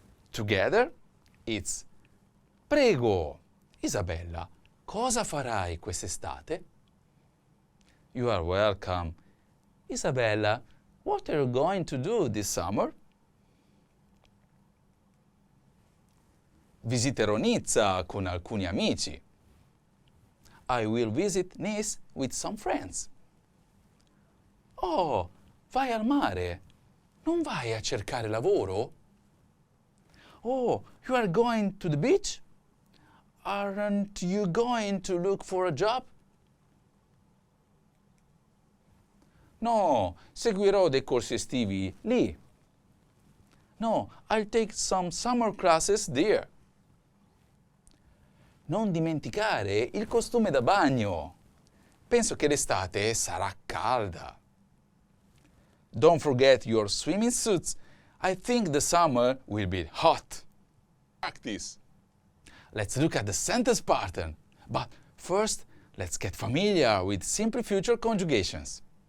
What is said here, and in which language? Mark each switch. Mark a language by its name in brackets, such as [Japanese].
[English] Together, it's [Italian] prego, Isabella, cosa farai quest'estate? [English] You are welcome. Isabella, what are you going to do this summer? [Italian] Visiterò Nizza con alcuni amici. [English] I will visit Nice with some friends. [Italian] Oh, vai al mare. Non vai a cercare lavoro? [English] Oh, you are going to the beach? Aren't you going to look for a job? [Italian] No, seguirò dei corsi estivi lì. [English] No, I'll take some summer classes there. [Italian] Non dimenticare il costume da bagno. Penso che l'estate sarà calda. [English] Don't forget your swimming suits. I think the summer will be hot. Practice. Let's look at the sentence pattern. But first, let's get familiar with simple future conjugations.